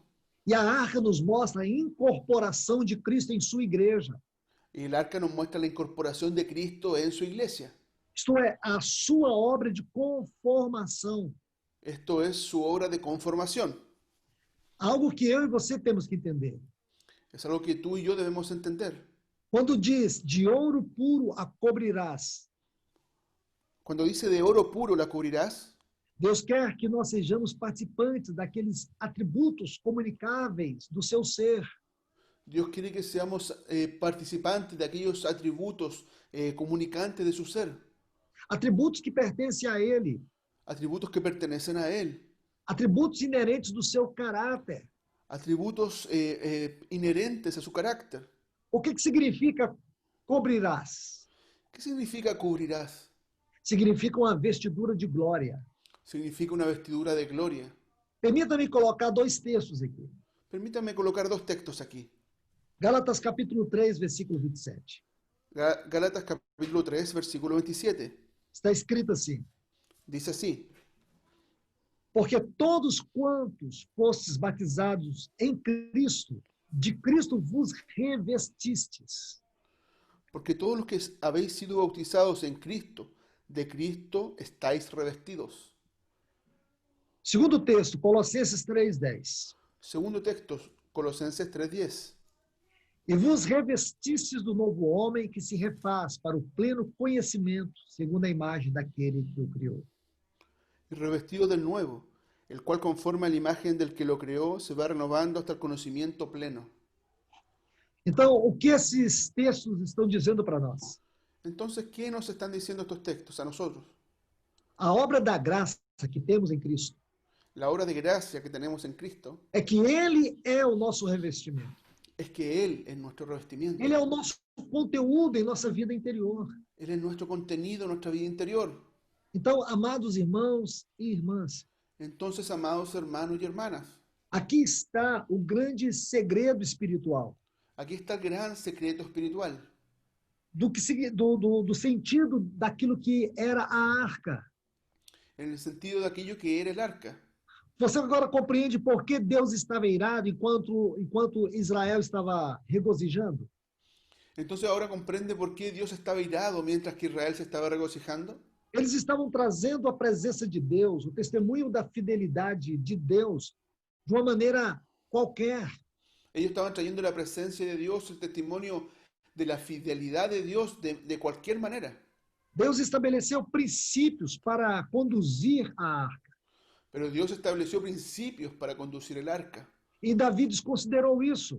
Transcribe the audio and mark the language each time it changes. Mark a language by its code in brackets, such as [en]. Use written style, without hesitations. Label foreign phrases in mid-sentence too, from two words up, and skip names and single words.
[pt] E a arca nos mostra a incorporação de Cristo em sua igreja. [es] Y el arca nos muestra la incorporación de Cristo en su iglesia. [pt] Isto é, a sua obra de conformação. [es] Esto es su obra de conformación. [pt] Algo que eu e você temos que entender. [es] Es algo que tú y yo debemos entender. [pt] Quando diz, de ouro puro a cobrirás, [es] Cuando dice de oro puro la cubrirás, [pt] Deus quer que nós sejamos participantes daqueles atributos comunicáveis do seu ser. [es] Dios quiere que seamos participantes de aquellos atributos comunicantes de su ser. [pt] Atributos que pertencem a Ele. [es] Atributos que pertenecen a Él. [pt] Atributos inerentes do seu caráter. [es] Atributos inherentes a su carácter. [pt] O que significa cobrirás? [es] ¿Qué significa cubrirás? [pt] Significa uma vestidura de glória. [es] Significa una vestidura de gloria. [pt] Permita-me colocar dois textos aqui. [es] Permítame colocar dos textos aquí. [pt] Gálatas capítulo 3, versículo 27. [es] Gálatas capítulo 3, versículo 27. [pt] Está escrito assim: [es] Dice así: [pt] porque todos quantos fostes batizados em Cristo, de Cristo vos revestistes. [es] porque todos los que habéis sido bautizados en Cristo, de Cristo estáis revestidos. [pt] Segundo texto, Colossenses 3:10. [es] Segundo texto, Colosenses 3:10. [pt] E vos revestistes do novo homem que se refaz para o pleno conhecimento, segundo a imagem daquele que o criou. [es] Y revestido del nuevo, el cual conforme a la imagen del que lo creó, se va renovando hasta el conocimiento pleno. [pt] Então, o que esses textos estão dizendo para nós? [es] Entonces, ¿qué nos están diciendo estos textos a nosotros? [pt] A obra da graça que temos em Cristo [es] La obra de gracia que tenemos en Cristo [pt] é que Ele é o nosso revestimento. [es] es que Él es nuestro revestimiento. [pt] Ele é o nosso conteúdo em nossa vida interior. [es] Él es nuestro contenido, nuestra vida interior. [pt] Então, amados irmãos e irmãs, [es] Entonces, amados hermanos y hermanas, [pt] aqui está o grande segredo espiritual [es] aquí está el gran secreto espiritual [pt] do sentido daquilo que era a arca. [es] en el sentido de aquello que era el arca. [pt] Você agora compreende por que Deus estava irado enquanto Israel estava regozijando? [es] Entonces ahora comprende por qué Dios estaba irado mientras que Israel se estaba regocijando. [pt] Eles estavam trazendo a presença de Deus, o testemunho da fidelidade de Deus, de uma maneira qualquer. [es] Ellos estaban trayendo la presencia de Dios, el testimonio de la fidelidad de Dios de cualquier manera. [pt] Deus estabeleceu princípios para conduzir a arca. [es] Pero Dios estableció principios para conducir el arca. [pt] E Davi desconsiderou isso.